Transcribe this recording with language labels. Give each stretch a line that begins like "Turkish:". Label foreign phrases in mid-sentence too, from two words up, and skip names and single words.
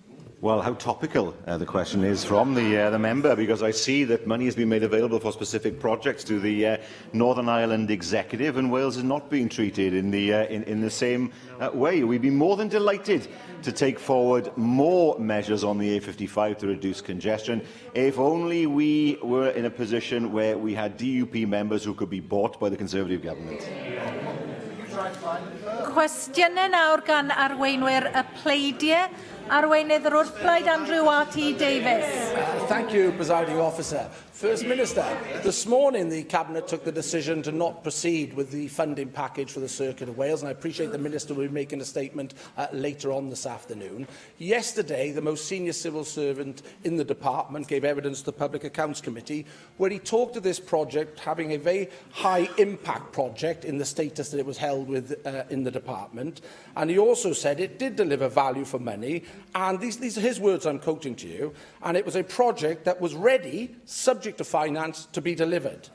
English: Well, how topical the question is from the member, because I see that money has been made available for specific projects to the Northern Ireland Executive, and Wales is not being treated in the same way. We'd be more than delighted to take forward more measures on the A55 to reduce congestion, if only we were in a position where we had DUP members who could be bought by the Conservative government.
Welsh: Cwestiynau nawr gan arweinwyr y pleidiau. Arweinydd yr wrthblaid Andrew R.T. Davies.
English: Thank you, Presiding Officer. First Minister, this morning the Cabinet took the decision to not proceed with the funding package for the Circuit of Wales, and I appreciate the Minister will be making a statement later on this afternoon. Yesterday, the most senior civil servant in the department gave evidence to the Public Accounts Committee, where he talked of this project having a very high impact project in the status that it was held with in the department, and he also said it did deliver value for money, and these are his words I'm quoting to you, and it was a project that was ready, subject to finance, to be delivered.